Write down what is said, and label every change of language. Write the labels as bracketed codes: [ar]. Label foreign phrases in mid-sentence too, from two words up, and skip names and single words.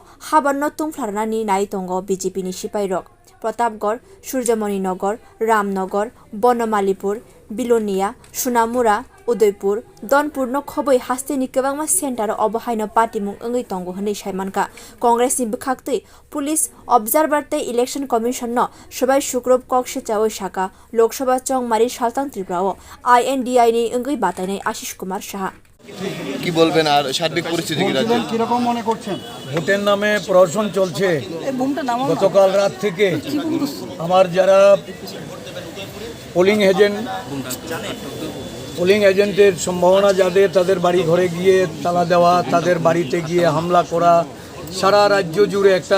[trp] habarno tungflarna ni nai tongo BJP ni sipai rok Pratapgarh Surjamani Nagar Ramnagar Bonomalipur Bilonia Sunamura Udaipur Donpur no khoboi haste ni kabangma center obahaino party mung angai tongo hanai saimanka Congress ni bkhakte [en] police observer [trp] te [en] election commission [trp] no sabai shukrob kokse chawai saka Lok Sabha chongmari saltang triprao INDI ni angai batainai Ashish Kumar Shah [bn] কি বলবেন আর সার্বিক পরিস্থিতি কি রাজ্যে কি রকম মনে করছেন ভোটের নামে প্রহসন চলছে গতকাল রাত থেকে আমার যারা [en] polling agent [bn] সম্ভাবনা যাদের তাদের বাড়ি ঘরে গিয়ে তালা দেওয়া তাদের বাড়িতে গিয়ে হামলা করা সারা রাজ্য জুড়ে একটা